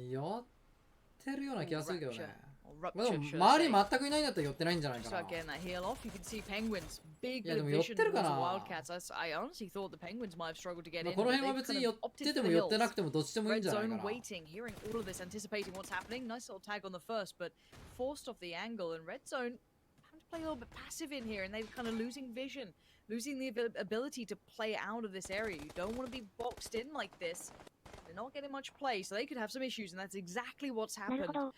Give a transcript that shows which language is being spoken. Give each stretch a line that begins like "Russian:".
Japanese: 寄ってるような気がするけどね。でも周り全くいないんだったら寄ってないんじゃないかな。
English: Start getting that heal off. You can see Penguins, big division of Wildcats. I honestly thought the Penguins might have struggled to get in.
Japanese: この辺は別に寄ってても寄ってなくてもどっちでもいいんじゃないかな。
English: Red Zone waiting, hearing all of this, anticipating what's happening. Nice little tag on the first, but forced off the angle. And Red Zone having to play a little bit passive in here, and they're kind of losing vision, losing the ability to play out of this area. You don't want to be boxed in like this. They're not getting much play, so they could have some issues, and that's exactly what's happened.